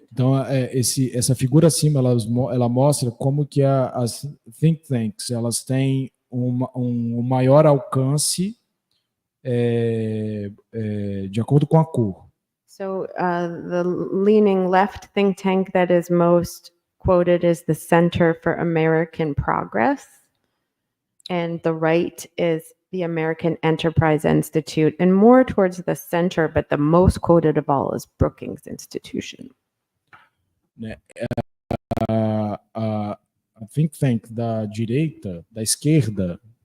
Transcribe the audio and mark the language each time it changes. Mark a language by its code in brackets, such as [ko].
[pt] Então, essa figura acima, ela mostra como que as think tanks elas têm um maior alcance de acordo com a cor. [en] So the leaning left think tank that is most quoted is the Center for American Progress, and the right is the American Enterprise Institute, and more towards the center, but the most quoted of all is Brookings Institution. [pt] A think tank da direita, da esquerda.